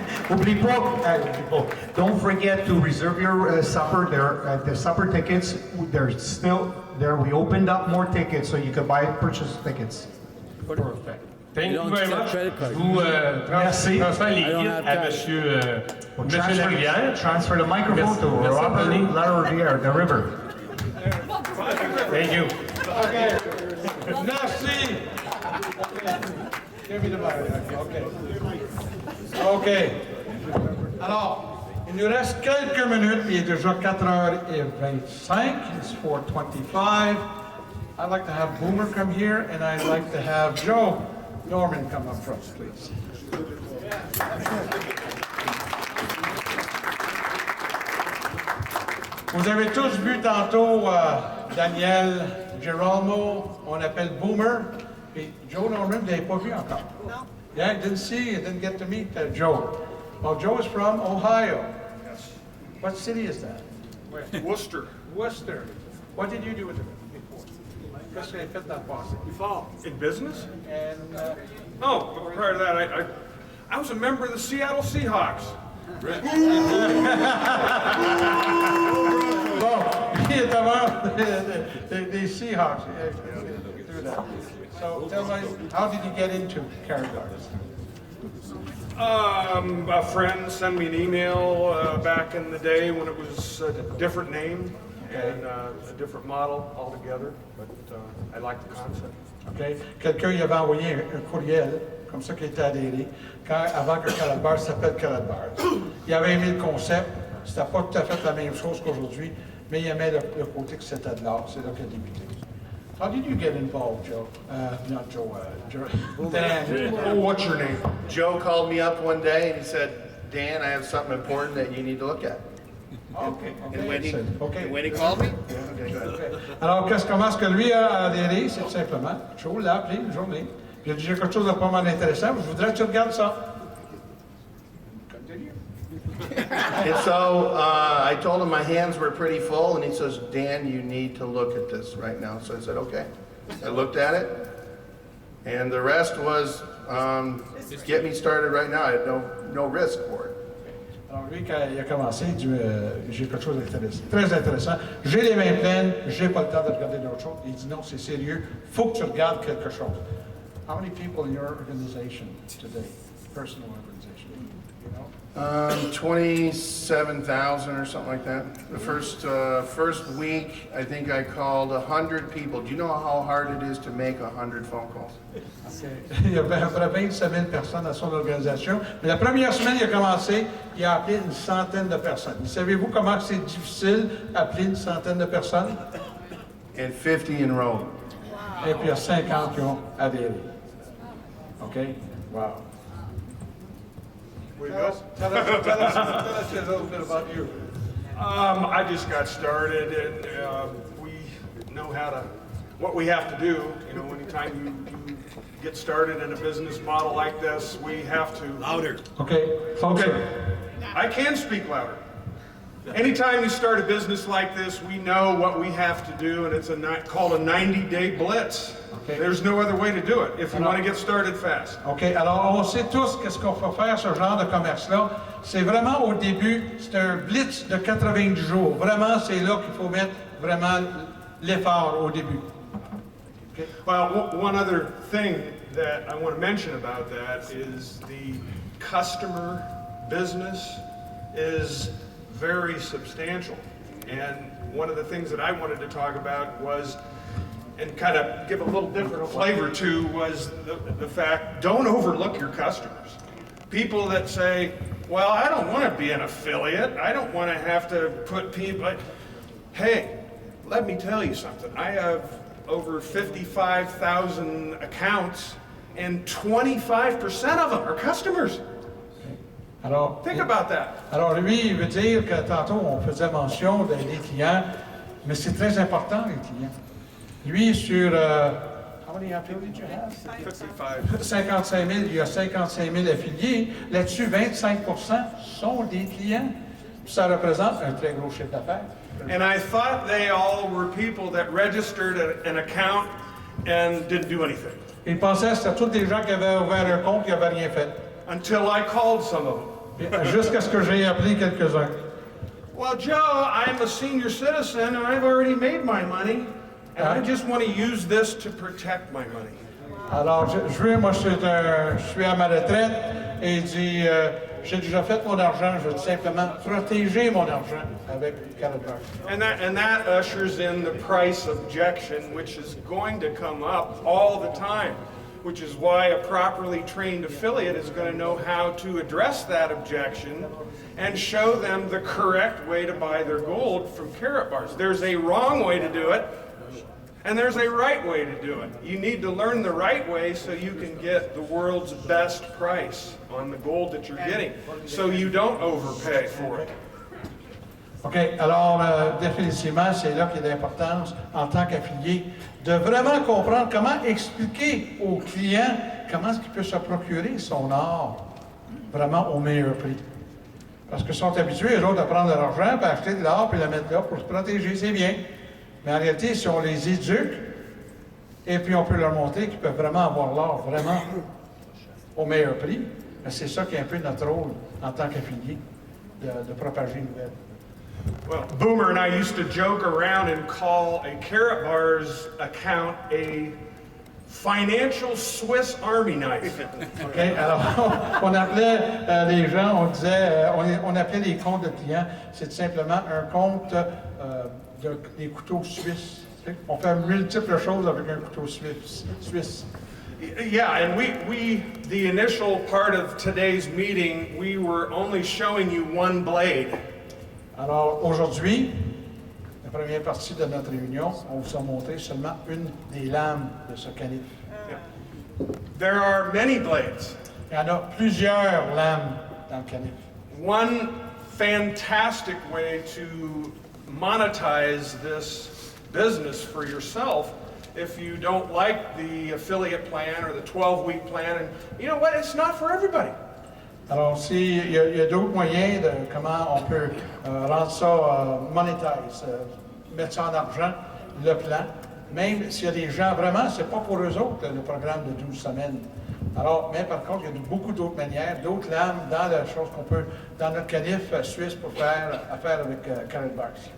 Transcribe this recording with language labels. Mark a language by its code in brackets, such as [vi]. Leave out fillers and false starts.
[fr] Oublie pas, [en] don't forget to reserve your supper. The supper tickets, they're still there. We opened up more tickets so you could purchase tickets. Perfect. Thank you very much. [fr] Je vous transfère les guides à Monsieur Larivière. [en] Transfer the microphone to Robert Larivière, the river. Thank you. Okay. Merci. Give me the mic. Okay. OK. [fr] Alors, il nous reste quelques minutes. Il est déjà 4h25. [en] It's 4:25. I'd like to have Boomer come here, and I'd like to have Joe Norman come up front, please. [fr] Vous avez tous vu tantôt Daniel Girolamo, on appelle Boomer. Et Joe Norman, vous ne l'avez pas vu encore? Non. [en] Yeah, didn't get to meet Joe. Well, Joe is from Ohio. Yes. What city is that? Where? Worcester. Worcester. What did you do with it before? [fr] Qu'est-ce que vous avez fait dans le passé? [en] Before, in business? And, Oh, prior to that, I was a member of the Seattle Seahawks. [fr] Bon, il est avant des Seahawks. [en] Do that. So tell me, how did you get into Karatbars? A friend sent me an email back in the day when it was a different name, and a different model altogether, but I like the concept. OK? [fr] Quelqu'un y avait envoyé un courriel, comme ça, qui était adhéré, avant que Karatbars s'appelle Karatbars. Il avait aimé le concept. C'était pas tout à fait la même chose qu'aujourd'hui, mais il aimait le côté que c'était de l'art. C'est là qu'il a débuté. [en] How did you get involved, Joe? Not Joe, Dan. Oh, what's your name? Joe called me up one day and he said, Dan, I have something important that you need to look at. Okay. And when he called me? Okay, good. [fr] Alors, comment est-ce que lui a adhéré? C'est tout simplement, Joe l'a appelé une journée. Puis il a dit, j'ai quelque chose de pas mal intéressant, je voudrais que tu regardes ça. [en] And so I told him my hands were pretty full, and he says, Dan, you need to look at this right now. So I said, okay. I looked at it, and the rest was get me started right now. I had no risk for it. [fr] Alors lui, quand il a commencé, il dit, j'ai quelque chose d'intéressant, très intéressant. J'ai les mains pleines, j'ai pas le temps de regarder d'autres choses. Il dit, non, c'est sérieux, faut que tu regardes quelque chose. [en] How many people in your organization today, personal organization, you know? 27,000 or something like that. The first week, I think I called 100 people. Do you know how hard it is to make 100 phone calls? [fr] Il y avait à peu près 27 000 personnes dans son organisation. Mais la première semaine, il a commencé, il a appelé une centaine de personnes. Savez-vous comment c'est difficile d'appeler une centaine de personnes? [en] And 50 enrolled. [fr] Et puis il y a 50 qui ont adhéré. [en] OK? Wow. Tell us a little bit about you. I just got started, and we know what we have to do. You know, anytime you get started in a business model like this, we have to. Louder. Okay. I can speak louder. Anytime you start a business like this, we know what we have to do, and it's called a 90-day blitz. Okay. There's no other way to do it if you want to get started fast. OK. [fr] Alors, on sait tous qu'est-ce qu'on faut faire, ce genre de commerce-là. C'est vraiment au début, c'est un blitz de 90 jours. Vraiment, c'est là qu'il faut mettre vraiment l'effort au début. [en] Okay. Well, one other thing that I want to mention about that is the customer business is very substantial. And one of the things that I wanted to talk about was, and kind of give a little different flavor to, was the fact, don't overlook your customers. People that say, well, I don't want to be an affiliate. I don't want to have to put people. Hey, let me tell you something. I have over 55,000 accounts, and 25% of them are customers. [fr] Alors, [en] think about that. [fr] Alors lui, il veut dire que tantôt, on faisait mention des clients, mais c'est très important, les clients. Lui, sur... [en] how many employees did you have? [fr] 55 000, il y a 55 000 affiliés. Là-dessus, 25 sont des clients. Ça représente un très gros chiffre d'affaires. [en] And I thought they all were people that registered an account and didn't do anything. [fr] Il pensait que c'était tous des gens qui avaient ouvert un compte et qui n'avaient rien fait. [en] Until I called some of them. [fr] Jusqu'à ce que j'ai appelé quelques-uns. [en] Well, Joe, I'm a senior citizen and I've already made my money. And I just want to use this to protect my money. [fr] Alors, moi, je suis à ma retraite et il dit, j'ai déjà fait mon argent, je veux simplement protéger mon argent avec Karatbars. [en] And that ushers in the price objection, which is going to come up all the time, which is why a properly trained affiliate is going to know how to address that objection and show them the correct way to buy their gold from Karatbars. There's a wrong way to do it, and there's a right way to do it. You need to learn the right way so you can get the world's best price on the gold that you're getting, so you don't overpay for it. OK. [fr] Alors, définitivement, c'est là qu'il y a l'importance, en tant qu'affilié, de vraiment comprendre comment expliquer aux clients comment est-ce qu'il peut se procurer son or vraiment au meilleur prix. Parce qu'ils sont habitués, eux autres, à prendre leur argent, puis acheter de l'or, puis le mettre là pour se protéger, c'est bien. Mais en réalité, si on les éduque, et puis on peut leur montrer qu'ils peuvent vraiment avoir l'or vraiment au meilleur prix, c'est ça qui est un peu notre rôle en tant qu'affilié, de propager une nouvelle. [en] Well, Boomer and I used to joke around and call a Karatbars account a financial Swiss Army knife. OK? [fr] Alors, on appelait les gens, on disait, on appelait les comptes de clients, c'est simplement un compte des couteaux suisses. On fait multiples choses avec un couteau suisse. [en] Yeah, and the initial part of today's meeting, we were only showing you one blade. [fr] Alors aujourd'hui, la première partie de notre réunion, on vous a montré seulement une des lames de ce canif. [en] There are many blades. [fr] Il y en a plusieurs lames dans le canif. [en] One fantastic way to monetize this business for yourself, if you don't like the affiliate plan or the 12-week plan, and you know what, it's not for everybody. [fr] Alors, il y a d'autres moyens de comment on peut rendre ça monétise, mettre ça en argent, le plan. Même s'il y a des gens, vraiment, c'est pas pour eux autres, le programme de 12 semaines. Alors, mais par contre, il y a beaucoup d'autres manières, d'autres lames dans la chose qu'on peut, dans notre canif suisse pour faire affaire avec Karatbars.